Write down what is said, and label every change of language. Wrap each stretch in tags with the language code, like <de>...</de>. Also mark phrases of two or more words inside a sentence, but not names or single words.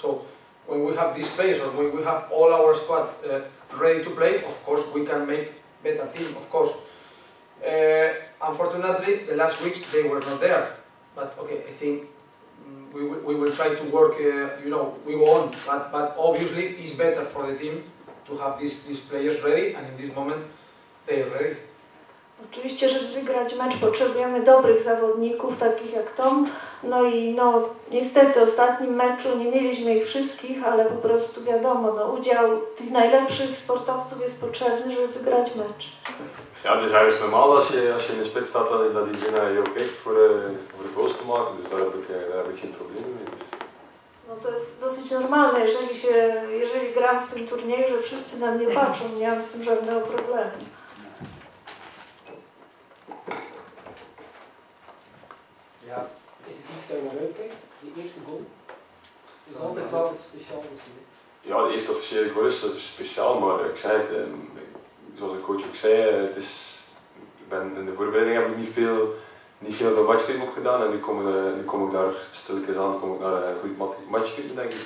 <en>So when we have these players or when we have all our squad ready to play, of course we can make better team, of course. Unfortunately, the last weeks they were not there, but okay, I think we will try to work, we go on, but obviously it's better for the team to have these players ready, and in this moment they are ready.</en> <pl>Oczywiście, żeby wygrać mecz potrzebujemy dobrych zawodników, takich jak Tom. No i niestety w ostatnim meczu nie mieliśmy ich wszystkich, ale po prostu wiadomo, udział tych najlepszych sportowców jest potrzebny, żeby wygrać mecz.</pl> <nl>Ja, het is eigenlijk normaal als je in de spits staat dat iedereen heel kijkt voor de goals te maken, dus daar heb ik geen probleem mee.</nl> <pl>No to jest dosyć normalne, jeżeli gram w tym turnieju, że wszyscy na mnie patrzą, nie mam z tym żadnego problemu.</pl> <nl>Ja, is het iets dat je naar uitkijkt? De eerste goal? Is altijd wel speciaal misschien. Ja, de eerste officiële goal is speciaal, maar ik zei het, zoals de coach ook zei, in de voorbereiding heb ik niet veel van matchritme op gedaan, en nu kom ik daar stilletjes aan, kom ik naar een goed matchritme, denk ik.</nl>